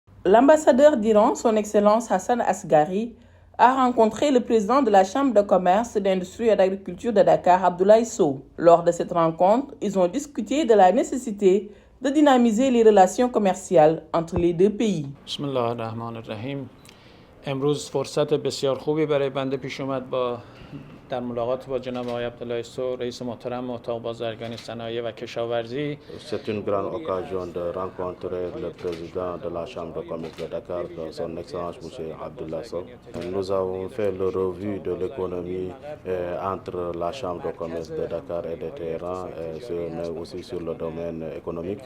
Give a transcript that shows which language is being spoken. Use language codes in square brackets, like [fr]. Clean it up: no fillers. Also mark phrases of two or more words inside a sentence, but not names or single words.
[fr] L'ambassadeur d'Iran, son Excellence Hassan Asghari, a rencontré le président de la Chambre de commerce, d'industrie et d'agriculture de Dakar, Abdoulaye Sow. Lors de cette rencontre, ils ont discuté de la nécessité de dynamiser les relations commerciales entre les deux pays. [ar] Bismillahirrahmanirrahim. [fa] امروز فرصت بسیار خوبی برای بنده پیش اومد در ملاقات با جناب آقای عبدالله سو رئیس محترم اتاق بازرگانی صنایع و کشاورزی. [fr] C'est une grande occasion de rencontrer le président de la Chambre de commerce de Dakar, son Excellence M. Abdoulaye Sow. Nous avons fait le revue de l'économie entre la Chambre de commerce de Dakar et de Téhéran, mais aussi sur le domaine économique.